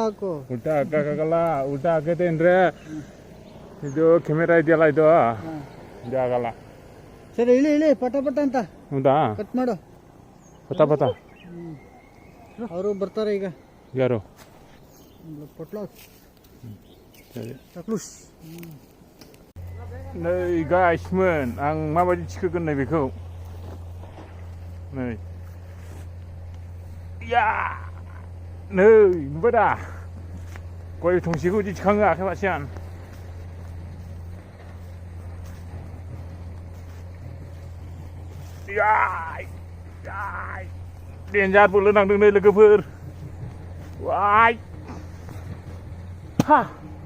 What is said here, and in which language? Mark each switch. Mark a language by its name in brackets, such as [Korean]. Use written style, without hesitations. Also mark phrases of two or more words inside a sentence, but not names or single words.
[Kannada] ಹಾಕಕ್ಕಾಗಲ್ಲ ಉಲ್ಟಾ ಹಾಕೈತೆ ಅಂದ್ರೆ ಇದು ಕ್ಯಾಮೆರಾ ಇದೆಯಲ್ಲ ಇದು ಆಗಲ್ಲ ಸರಿ ಇಳಿ ಪಟ ಅಂತ ಹೌದಾ ಕಟ್ ಮಾಡು ಪಟ ಅವರು ಬರ್ತಾರೆ ಈಗ ಯಾರು Taklus. [Bodo] नै गाइसमोन आं माबायदि थिखोगोन नै बेखौ नै या नै नुबाय दा गय थंसेखौ बिदि थिखाङो आखाइ फारसेआन देन्जार बोलो नांदों नै लोगोफोर वाय Ha!